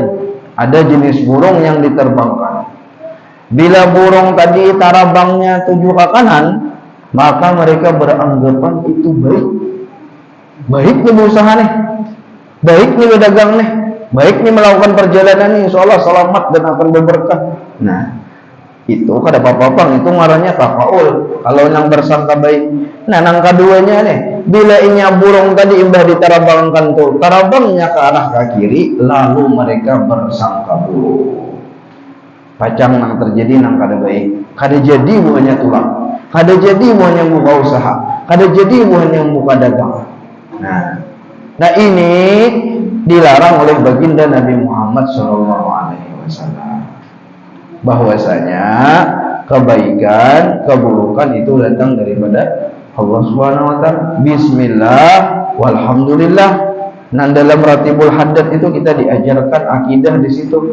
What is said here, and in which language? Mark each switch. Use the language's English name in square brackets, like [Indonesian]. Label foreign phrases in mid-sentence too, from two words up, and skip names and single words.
[Indonesian] Ada jenis burung yang diterbangkan. Bila burung tadi tarabangnya tuju ke kanan, maka mereka beranggapan itu baik nih berusaha nih, baik nih berdagang nih, baik nih melakukan perjalanan nih, [Arabic] إن شاء الله [Indonesian] selamat dan akan berberkah. [Banjar] Nah, itu kada apa-apa, itu ngarannya tafaul kalau yang bersangka baik. Nah, yang keduanya nih, bila inya burung tadi imbah diterabangkan tuh, tarabangnya ke arah ke kiri, lalu mereka bersangka buruk. Pacang yang terjadi nang kada baik, kada jadi buahnya tulang, kada jadi buahnya buka usaha, kada jadi buahnya buka dagang. [Indonesian] Nah ini dilarang oleh baginda Nabi Muhammad SAW. Bahwasanya kebaikan, keburukan itu datang daripada Allah [Arabic] سبحانه وتعالى. [Indonesian] Bismillah, walhamdulillah. Nah, dalam Ratibul Haddad itu kita diajarkan akidah di situ.